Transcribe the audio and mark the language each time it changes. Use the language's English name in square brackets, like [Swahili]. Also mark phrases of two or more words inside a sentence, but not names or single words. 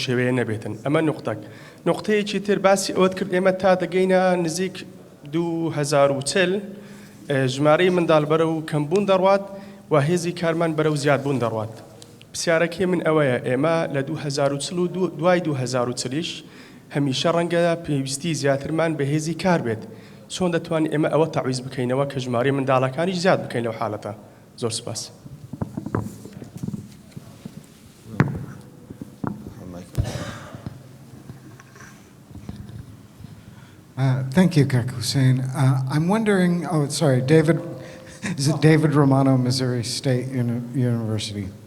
[Central Kurdish] شێوەیە نەبێتن ئەمە نقطەک نقطەیەکی تر باسی ئەوت کرد ئێمە تا دەگەینە نزیک 2040 ژمارەی منداڵبەرە و کەمبوون دەڕوات و هێزی کارمان بەرەو زیادبوون دەڕوات پرسیارەکەی من ئەوەیە ئێمە لە 2040 و دوای 2040ش هەمیشە ڕەنگە پێویستی زیاترمان بە هێزی کار بێت چۆن دەتوانین ئێمە ئەوە تەعویز بکەینەوە کە ژمارەی منداڵەکانی زیاد بکەین لەو حاڵەتە زۆر سپاس [English] Thank you, Kak Hussein. I'm wondering, David, is it David Romano, Missouri State University?